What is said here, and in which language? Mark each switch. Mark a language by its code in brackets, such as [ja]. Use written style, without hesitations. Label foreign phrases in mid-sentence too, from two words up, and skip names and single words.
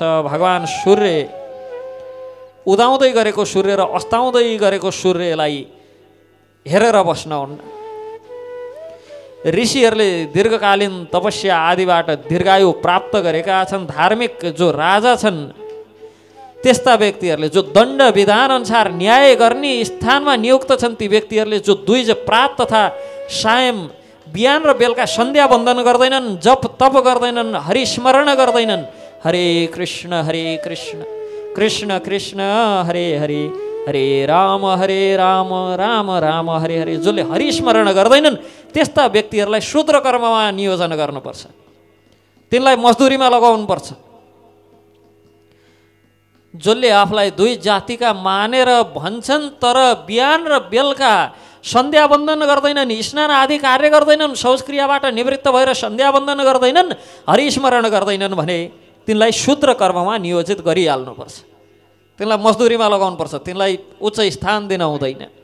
[ne] भगवान सूर्य उदाउँदै गरेको सूर्य र अस्ताउँदै गरेको सूर्यलाई हेरेर बस्नुहुन्न। ऋषिहरूले दीर्घकालीन तपस्या आदिबाट दीर्घायु प्राप्त गरेका छन्। धार्मिक जो राजा छन् त्यस्ता व्यक्तिहरूले जो दण्ड विधान अनुसार न्याय गर्ने स्थानमा नियुक्त छन् ती व्यक्तिहरूले जो द्विज [sa] प्रात तथा सायं [ne] बिहान र बेलुका सन्ध्या वन्दन गर्दैनन्, जप तप गर्दैनन्, हरिस्मरण गर्दैनन्। [sa] हरे कृष्ण कृष्ण कृष्ण हरे हरे, हरे राम राम राम हरे हरे। [ne] जसले हरिस्मरण गर्दैनन् त्यस्ता व्यक्तिहरूलाई शूद्र कर्ममा नियोजन गर्नुपर्छ, तिनलाई मजदुरीमा लगाउनुपर्छ। जसले आफूलाई दुई जातिका मानेर भन्छन् तर बिहान र बेलुका सन्ध्या वन्दन गर्दैनन्, स्नान आदि कार्य गर्दैनन्, शौचक्रियाबाट निवृत्त भएर सन्ध्या वन्दन गर्दैनन्, हरिस्मरण गर्दैनन् भने तिनलाई शूद्र कर्ममा नियोजित गरिहाल्नुपर्छ, तिनलाई मजदुरीमा लगाउनुपर्छ, तिनलाई उच्च स्थान दिन हुँदैन।